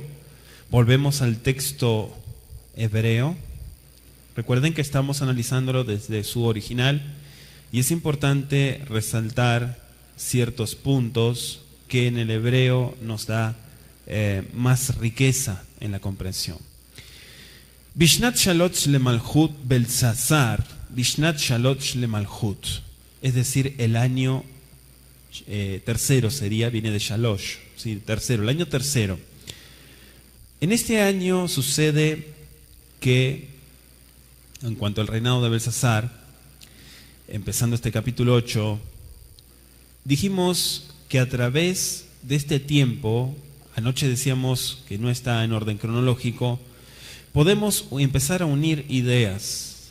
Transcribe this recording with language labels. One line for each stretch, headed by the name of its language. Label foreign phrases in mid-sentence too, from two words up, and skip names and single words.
Spanish: Volvemos al texto hebreo. Recuerden que estamos analizándolo desde su original y es importante resaltar ciertos puntos que en el hebreo nos da más riqueza en la comprensión.
Hebrew: בשנת שלוש למלכות בלשאצר, בשנת שלוש למלכות,
Spanish: es decir, el año tercero sería, viene de Shalosh, ¿sí? Tercero, el año tercero. En este año sucede que, en cuanto al reinado de Belsasar, empezando este capítulo 8, dijimos que a través de este tiempo, anoche decíamos que no está en orden cronológico, podemos empezar a unir ideas.